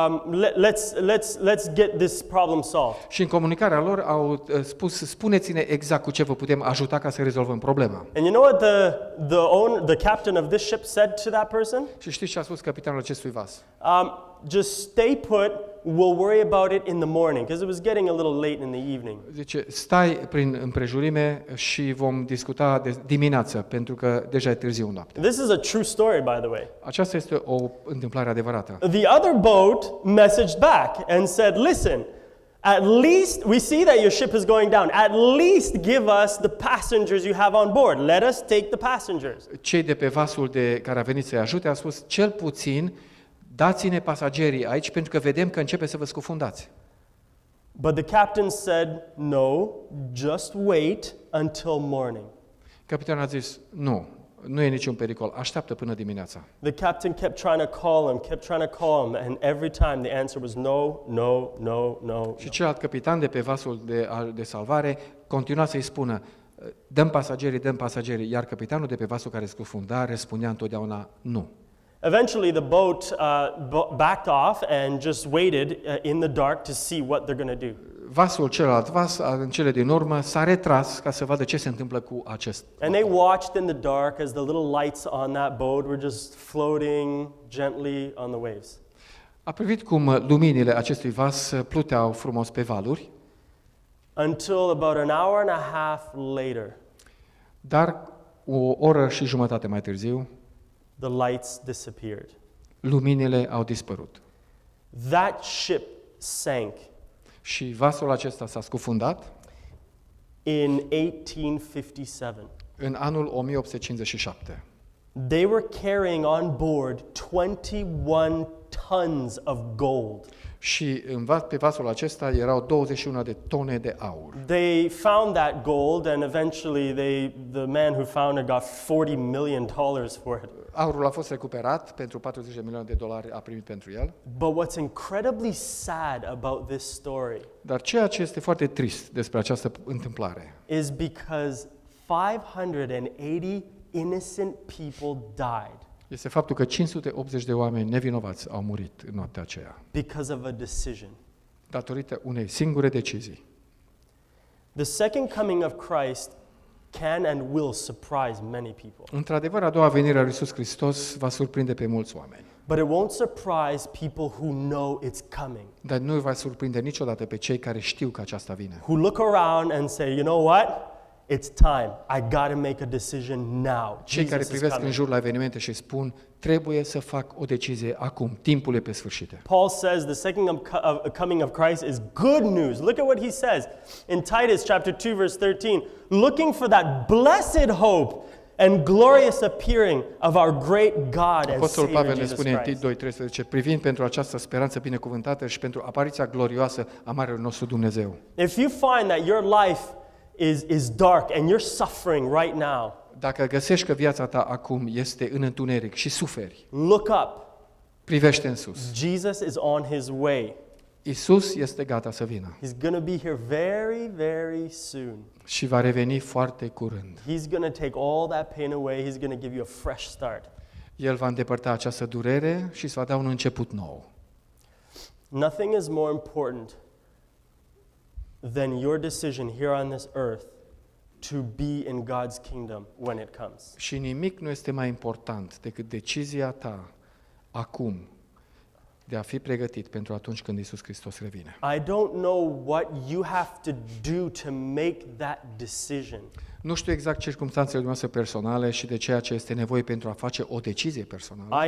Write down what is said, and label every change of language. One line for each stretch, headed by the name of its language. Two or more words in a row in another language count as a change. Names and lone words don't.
English: Let's get this problem solved.
Romanian: Și în comunicarea lor au spus, spuneți-ne exact cu ce vă putem ajuta ca să rezolvăm problema.
English: And you know what the captain of this ship said to that person?
Romanian: Și știți ce a spus capitanul acestui vas?
English: Just stay put. We'll worry about it in the morning, because it was getting a little late in the evening.
Romanian: Zice, stai prin împrejurime și vom discuta de dimineață, pentru că deja e târziu noapte.
English: This is a true story, by the way.
Romanian: Aceasta este o întâmplare adevărată.
English: The other boat messaged back and said, listen, at least we see that your ship is going down. At least give us the passengers you have on board. Let us take the passengers.
Romanian: Cei de pe vasul care a venit să-i ajute au spus, cel puțin dați-ne pasagerii aici, pentru că vedem că începe să vă scufundați.
English: But the captain said, no, just wait until morning.
Romanian: Capitanul a zis, nu e niciun pericol, așteaptă până dimineața.
English: The captain kept trying to call him, and every time the answer was no, no, no, no.
Romanian: Și celălalt capitan de pe vasul de salvare continua să-i spună, dăm pasagerii, iar capitanul de pe vasul care scufunda răspundea întotdeauna nu.
English: Eventually, the boat backed off and just waited in the dark to see what they're going to do.
Romanian: Vasul celălalt vas, în cele din urmă, s-a retras ca să vadă ce se întâmplă cu acest.
English: And they watched in the dark as the little lights on that boat were just floating gently on the waves.
Romanian: A privit cum luminile acestui vas pluteau frumos pe valuri.
English: Until about an hour and a half later,
Romanian: dar o oră și jumătate mai târziu,
English: the lights disappeared.
Romanian: Luminile au dispărut.
English: That ship sank.
Romanian: Și vasul acesta s-a scufundat
English: in 1857.
Romanian: În anul 1857.
English: They were carrying on board 21 tons of gold.
Romanian: Și pe vasul acesta erau 21 de tone de aur.
English: They found that gold and eventually the man who found it got $40 million for it.
Romanian: Aurul a fost recuperat pentru $40 de milioane a primit pentru el.
English: But what's incredibly sad about this story
Romanian: Dar ceea ce este foarte trist despre această întâmplare
English: is because 580 innocent people died
Romanian: este faptul că 580 de oameni nevinovați au murit în noaptea aceea
English: because of a decision.
Romanian: datorită unei singure decizii.
English: The second coming of Christ can and will surprise many people.
Romanian: Într-adevăr, a doua venire a lui Iisus Hristos va surprinde pe mulți oameni.
English: But it won't surprise people who know it's coming.
Romanian: Dar nu va surprinde niciodată pe cei care știu că aceasta vine.
English: Who look around and say, you know what? It's time. I got to make a decision now.
Romanian: Cei care
English: Jesus is
Romanian: privesc în
English: coming.
Romanian: jur la evenimente și spun, trebuie să fac o decizie acum, timpul e pe sfârșit.
English: Paul says the second coming of Christ is good news. Look at what he says in Titus chapter 2 verse 13, looking for that blessed hope and glorious appearing of our great God and
Romanian: Apostolul
English: Savior
Romanian: Pavel ne
English: Jesus
Romanian: spune în
English: Christ.
Romanian: Tit 2:13, privind pentru această speranță binecuvântată și pentru apariția glorioasă a Marelui nostru Dumnezeu.
English: If you find that your life is dark and you're suffering right now,
Romanian: Dacă găsești că viața ta acum este în întuneric și suferi,
English: look up.
Romanian: privește în sus.
English: Jesus is on his way.
Romanian: Isus este gata să vină
English: He's going to be here very, very soon.
Romanian: și va reveni foarte curând.
English: He's going to take all that pain away. He's going to give you a fresh start.
Romanian: El va îndepărta această durere și îți va da un început nou.
English: Nothing is more important than your decision here on this earth to be in God's kingdom when it comes.
Romanian: Și nimic nu este mai important decât decizia ta acum de a fi pregătit pentru atunci când Iisus Hristos revine.
English: I don't know what you have to do to make that decision.
Romanian: Nu știu exact circumstanțele noastre personale și de ceea ce este nevoie pentru a face o decizie personală.